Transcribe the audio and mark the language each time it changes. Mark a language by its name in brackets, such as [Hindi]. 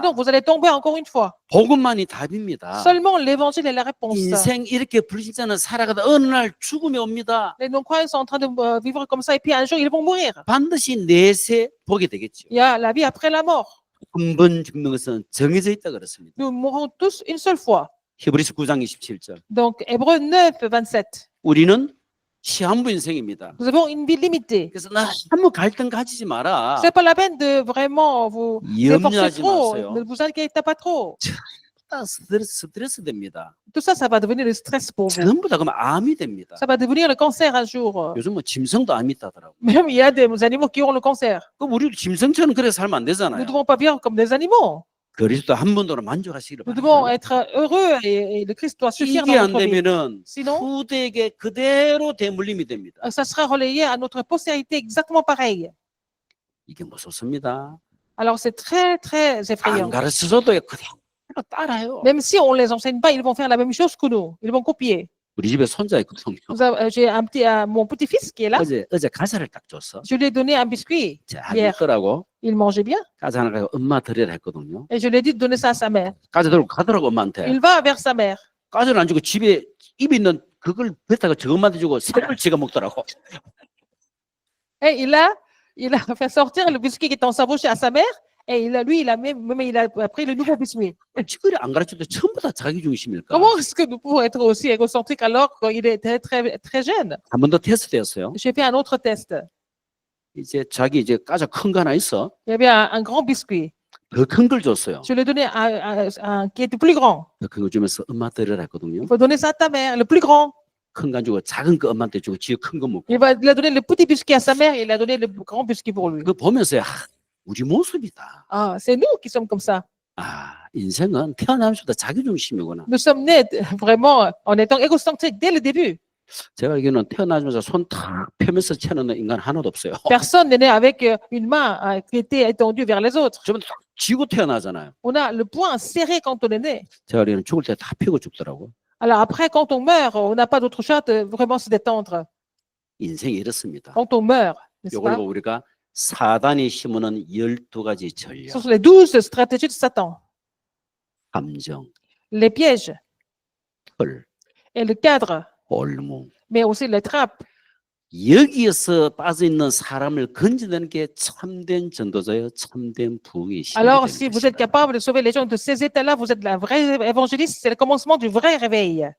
[French] Sinon, vous allez tomber encore une fois. [Korean] 복음만이 답입니다. [French] Seulement l'évangile est la réponse. [Korean] 인생 이렇게 불신자는 살아가다 어느 날 죽음이 옵니다. [French] Les non-croyants sont en train de vivre comme ça et puis un jour, ils vont mourir. [Korean] 반드시 내세 보게 되겠죠. [French] Il y a la vie après la mort. [Korean] 한 번 죽는 것은 정해져 있다 그렇습니다. [French] Nous mourrons tous une seule fois. [Korean] 히브리서 9장 27절. [French] Donc, Hébreux 9, 27. [Korean] 우리는 시한부 인생입니다. [French] Nous avons une vie limitée. [Korean] 그래서 나 아무 갈등 가지지 마라. [French] C'est pas la peine de vraiment vous efforcer trop. [Korean] 마세요. [French] Ne vous inquiétez pas trop. [Korean] 다 스트레스 됩니다. [French] Tout ça, ça va devenir le stress pour vous. [Korean] 전부 다 그러면 암이 됩니다. [French] Ça va devenir le cancer un jour. [Korean] 요즘 뭐 짐승도 암이 있다더라고. [French] Même il y a des animaux qui ont le cancer. [Korean] 그럼 우리 짐승처럼 그래 살면 안 [French] Nous [Korean] 되잖아요. [French] ne devons pas vivre comme des animaux. [Korean] 그리스도 한 번도로 만족하시기를 [French] Nous devons être heureux et le Christ doit suffire [Korean] 이게 [French] dans notre vie. [Korean] 되면은 [French] Sinon, [Korean] 후대에게 그대로 대물림이 됩니다. [French] ça sera relayé à notre postérité exactement pareil. [Korean] 이게 무섭습니다. [French] Alors c'est très, très [Korean] 안 [French] effrayant. [Korean] 가르쳐줘도 그대로 따라요. [French] Même si on ne les enseigne pas, ils vont faire la même chose que nous. Ils vont copier. [Korean] 우리 집에 손자 있거든요. [French] J'ai mon petit-fils qui est là. [Korean] 어제 과자를 딱 줬어. [French] Je lui ai donné un biscuit [Korean] 잘 [French] hier. [Korean] 먹더라고. [French] Il mangeait bien. [Korean] 과자 하나 가지고 엄마 드리라 했거든요. [French] Et je lui ai dit de donner ça à sa mère. [Korean] 과자 들고 가더라고 엄마한테. [French] Il va vers sa mère. [Korean] 과자를 안 주고 집에 입에 있는 그걸 뱉다가 저 엄마한테 주고 새걸 지가 먹더라고. [French] Et il a fait sortir le biscuit qui était en sa bouche à sa mère. Et il a pris le nouveau biscuit. [Korean] 지들이 안 가르쳐도 전부 다 자기 중심일까? [French] Comment est-ce que nous pouvons être aussi égocentriques alors qu'il était très, très jeune? [Korean] 한 번 더 테스트였어요. [French] J'ai fait un autre test. [Korean] 이제 자기 과자 큰 거 하나 있어. [French] Il y avait un grand biscuit. [Korean] 더 큰 걸 줬어요. [French] Je lui ai donné un qui était plus grand. [Korean] 그거 주면서 엄마 드리라 했거든요. [French] Il faut donner ça à ta mère, le plus grand. [Korean] 큰 거 안 주고 작은 거 엄마한테 주고 지 큰 거 먹고. [French] Il a donné le petit biscuit à sa mère et il a donné le grand biscuit pour lui. [Korean] 그거 보면서 우리 모습이다. [French] Ah, c'est nous qui sommes comme ça. [Korean] 아, 인생은 태어나면서부터 자기 중심이구나. [French] Nous sommes nés vraiment en étant égocentriques dès le début. [Korean] 제가 알기로는 태어나면서 손 탁 펴면서 채는 인간 하나도 없어요. [French] Personne n'est né avec une main qui était étendue vers les autres. [Korean] 저는 딱 쥐고 태어나잖아요. [French] On a le poing serré quand on est né. [Korean] 제가 알기로는 죽을 때 다 펴고 죽더라고. [French] Alors après, quand on meurt, on n'a pas d'autre choix de vraiment se détendre. [Korean] 인생이 이렇습니다. [French] Quand on meurt, n'est-ce [Korean] 이걸 [French] pas? [Korean] 보고 우리가 사단이 심어놓은 12가지 전략, [French] Ce sont les 12 stratégies de Satan. [Korean] 함정, [French] Les pièges [Korean] 털, [French] et le cadre, [Korean] 올무. [French] mais aussi les trappes. [Korean] 여기에서 빠져있는 사람을 건져내는 게 참된 전도자요, 참된 부흥의 시작이 [French] Alors, [Korean] 되는 [French] si vous êtes [Korean] 것입니다. [French] capable de sauver les gens de ces états-là, vous êtes la vraie évangéliste, c'est le commencement du vrai réveil.